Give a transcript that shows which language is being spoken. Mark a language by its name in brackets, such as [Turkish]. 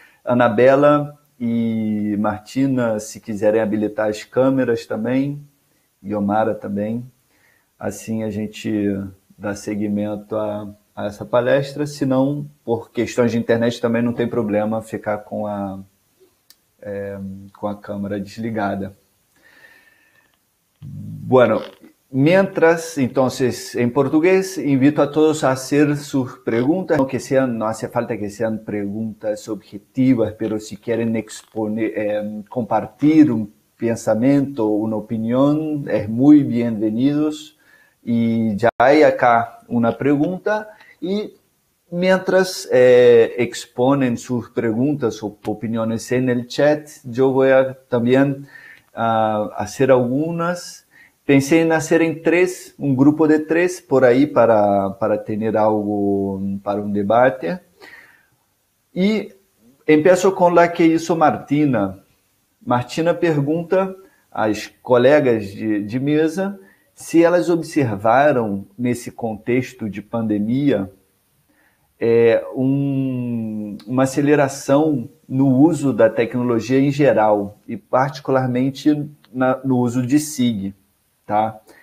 [Portuguese] Anabela e Martina, se quiserem habilitar as câmeras também, e Omara também. Assim a gente dá seguimento a essa palestra, se não, por questões de internet também não tem problema ficar com a câmera desligada. [Spanish] Bueno, mientras, entonces, en portugués, invito a todos a hacer sus preguntas, no hace falta que sean preguntas objetivas, pero si quieren compartir un pensamiento, una opinión, es muy bienvenidos. Y ya hay acá una pregunta, y mientras exponen sus preguntas o opiniones en el chat, yo voy a también hacer algunas. Pensé en hacer en 3, un grupo de 3 por ahí para tener algo para un debate. Y empiezo con la que hizo Martina. [Portuguese] Martina pergunta às colegas de mesa se elas observaram, nesse contexto de pandemia, uma aceleração no uso da tecnologia em geral, e particularmente no uso de SIG. Tá?